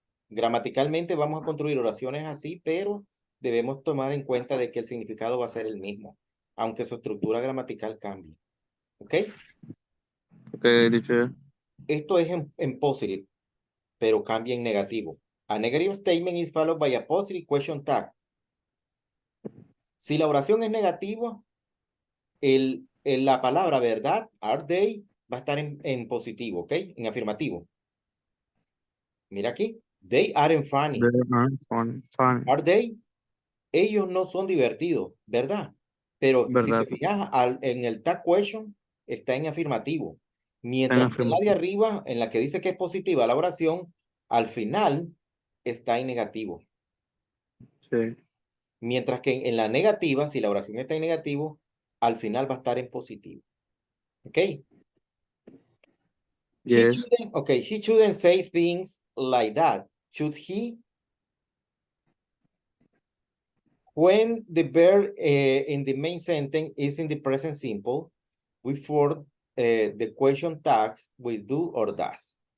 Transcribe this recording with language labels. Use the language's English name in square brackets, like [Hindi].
[Spanish] Gramaticalmente vamos a construir oraciones así, pero debemos tomar en cuenta de que el significado va a ser el mismo, aunque su estructura gramatical cambie. ¿Ok? [English] Okay, teacher. [Spanish] Esto es en positive, pero cambia en negativo. [English] A negative statement is followed by a positive question tag. [Spanish] Si la oración es negativa, la palabra verdad, [English] are they, [Spanish] va a estar en positivo, ¿ok? En afirmativo. Mira aquí. [English] They aren't funny. Very fun. Fun. Are they? [Spanish] Ellos no son divertidos, ¿verdad? Pero si te ¿Verdad? fijas, en el tag question está en afirmativo. En Mientras que en la de afirmativo. arriba, en la que dice que es positiva la oración, al final está en negativo. Sí. Mientras que en la negativa, si la oración está en negativo, al final va a estar en positivo. ¿Ok? [English] Yes. He shouldn't say things like that. Should he? When the verb in the main sentence is in the present simple, we form the question tags with do or does.